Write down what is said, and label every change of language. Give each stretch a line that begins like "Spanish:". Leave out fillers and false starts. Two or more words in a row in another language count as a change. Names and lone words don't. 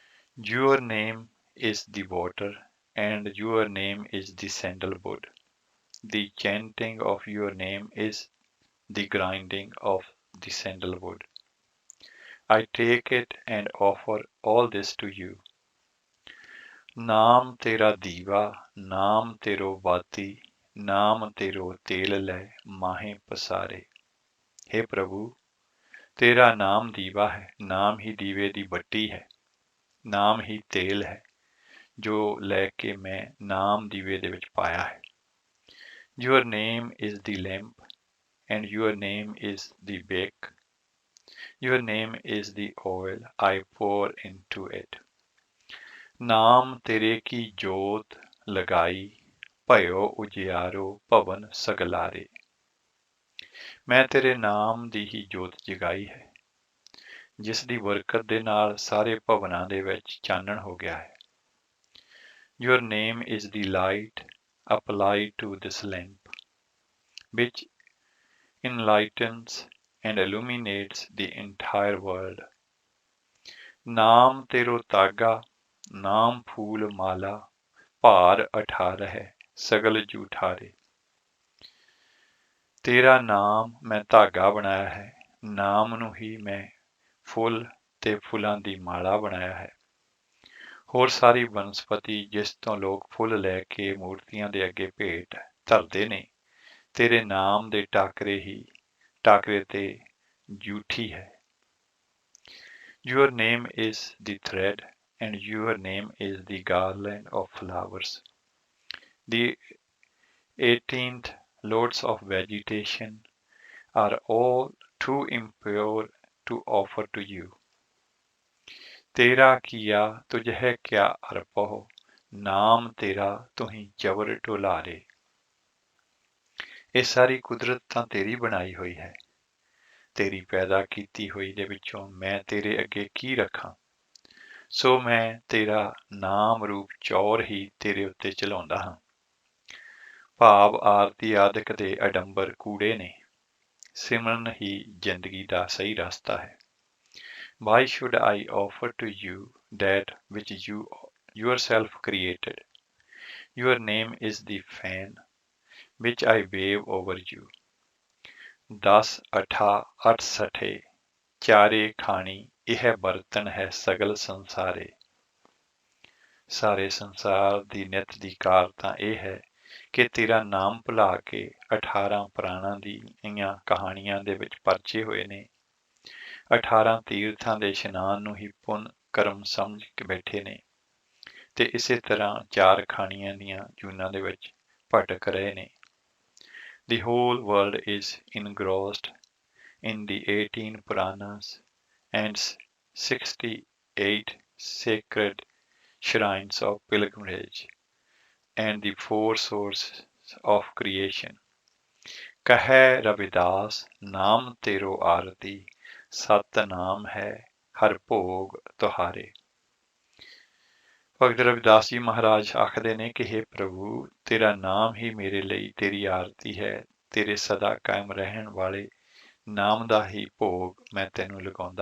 English: Your name is the water, and your name is the sandalwood. The chanting of your name is the grinding of the sandalwood. I take it and offer all this to you.
Punjabi: ਨਾਮ ਤੇਰਾ ਦੀਵਾ, ਨਾਮ ਤੇਰੋ ਬਾਤੀ, ਨਾਮ ਤੇਰੋ ਤੇਲ ਲੈ ਮਾਹੇ ਪਸਾਰੇ। ਹੇ ਪ੍ਰਭੂ, ਤੇਰਾ ਨਾਮ ਦੀਵਾ ਹੈ, ਨਾਮ ਹੀ ਦੀਵੇ ਦੀ ਬੱਤੀ ਹੈ, ਨਾਮ ਹੀ ਤੇਲ ਹੈ ਜੋ ਲੈਕੇ ਮੈਂ ਨਾਮ ਦੀਵੇ ਦੇ ਵਿਚ ਪਾਇਆ ਹੈ।
English: Your name is the lamp and your name is the wick. Your name is the oil I pour into it.
Punjabi: ਨਾਮ ਤੇਰੇ ਕੀ ਜੋਤ ਲਗਾਈ, ਭਯੋ ਉਜਿਆਰੋ ਭਵਨ ਸਗਲਾਰੇ। ਮੈਂ ਤੇਰੇ ਨਾਮ ਦੀ ਹੀ ਜੋਤ ਜਗਾਈ ਹੈ, ਜਿਸ ਦੀ ਬਰਕਤ ਦੇ ਨਾਲ ਸਾਰੇ ਭਵਨਾਂ ਦੇ ਵਿੱਚ ਚਾਨਣ ਹੋ ਗਿਆ ਹੈ।
English: Your name is the light applied to this lamp, which enlightens and illuminates the entire world.
Punjabi: ਨਾਮ ਤੇਰੋ ਤਾਗਾ, ਨਾਮ ਫੂਲ ਮਾਲਾ, ਭਾਰ ਅਠਾਰ ਹੈ ਸਗਲ ਜੂਠਾਰੇ। ਤੇਰਾ ਨਾਮ ਮੈਂ ਧਾਗਾ ਬਣਾਇਆ ਹੈ, ਨਾਮ ਨੂੰ ਹੀ ਮੈਂ ਫੁੱਲ ਤੇ ਫੁੱਲਾਂ ਦੀ ਮਾਲਾ ਬਣਾਇਆ ਹੈ। ਹੋਰ ਸਾਰੀ ਬਨਸਪਤੀ ਜਿਸ ਤੋਂ ਲੋਕ ਫੁੱਲ ਲੈ ਕੇ ਮੂਰਤੀਆਂ ਦੇ ਅੱਗੇ ਭੇਟ ਧਰਦੇ ਨੇ, ਤੇਰੇ ਨਾਮ ਦੇ ਟਾਕਰੇ ਤੇ ਜੂਠੀ ਹੈ।
English: Your name is the thread and your name is the garland of flowers. The 18th loads of vegetation are all too impure to offer to you.
Punjabi: ਤੇਰਾ ਕਿਆ ਤੁਝ ਹੈ ਕਿਆ ਅਰਪੋ, ਨਾਮ ਤੇਰਾ ਤੁਹੀ ਜਬਰ ਢੁਲਾਰੇ। ਇਹ ਸਾਰੀ ਕੁਦਰਤ ਤਾਂ ਤੇਰੀ ਬਣਾਈ ਹੋਈ ਹੈ, ਤੇਰੀ ਪੈਦਾ ਕੀਤੀ ਹੋਈ ਦੇ ਵਿੱਚੋਂ ਮੈਂ ਤੇਰੇ ਅੱਗੇ ਕੀ ਰੱਖਾਂ। ਸੋ ਮੈਂ ਤੇਰਾ ਨਾਮ ਰੂਪ ਚੌਰ ਹੀ ਤੇਰੇ ਉੱਤੇ ਚਲਾਉਂਦਾ ਹਾਂ। ਭਾਵ ਆਰਤੀ ਆਦਿਕ ਦੇ ਅਡੰਬਰ ਕੂੜੇ ਨੇ, ਸਿਮਰਨ ਹੀ ਜ਼ਿੰਦਗੀ ਦਾ ਸਹੀ ਰਸਤਾ ਹੈ।
English: Why should I offer to you that which you yourself created? Your name is the fan which I wave over you.
Punjabi: 10 ਅਠਾ 8 ਸਠੇ ਚਾਰੇ ਖਾਣੀ ਇਹ ਬਰਤਨ ਹੈ ਸਗਲ ਸੰਸਾਰੇ। ਸਾਰੇ ਸੰਸਾਰ ਦੀ ਨਿੱਤ ਦੀ ਕਾਰ ਤਾਂ ਇਹ ਹੈ ਕਿ ਤੇਰਾ ਨਾਮ ਭੁਲਾ ਕੇ 18 ਪੁਰਾਣਾਂ ਦੀਆਂ ਕਹਾਣੀਆਂ ਦੇ ਵਿੱਚ ਪਰਚੇ ਹੋਏ ਨੇ। 18 ਤੀਰਥਾਂ ਦੇ ਇਸ਼ਨਾਨ ਨੂੰ ਹੀ ਪੁੰਨ ਕਰਮ ਸਮਝ ਕੇ ਬੈਠੇ ਨੇ ਤੇ ਇਸੇ ਤਰ੍ਹਾਂ 4 ਖਾਣੀਆਂ ਦੀਆਂ ਜੂਨਾਂ ਦੇ ਵਿੱਚ ਭਟਕ ਰਹੇ ਨੇ।
English: The whole world is engrossed in the 18 Puranas and 68 sacred shrines of pilgrimage and the 4 sources of creation.
Punjabi: ਕਹੈ ਰਵਿਦਾਸ ਨਾਮ ਤੇਰੋ ਆਰਤੀ, ਸਤ ਨਾਮ ਹੈ ਹਰ ਭੋਗ ਤੁਹਾਰੇ। ਭਗਤ ਰਵਿਦਾਸ ਜੀ ਮਹਾਰਾਜ ਆਖਦੇ ਨੇ ਕਿ हे ਪ੍ਰਭੂ, ਤੇਰਾ ਨਾਮ ਹੀ ਮੇਰੇ ਲਈ ਤੇਰੀ ਆਰਤੀ ਹੈ, ਤੇਰੇ ਸਦਾ ਕਾਇਮ ਰਹਿਣ ਵਾਲੇ ਨਾਮ ਦਾ ਹੀ ਭੋਗ ਮੈਂ ਤੈਨੂੰ ਲਗਾਉਂਦਾ।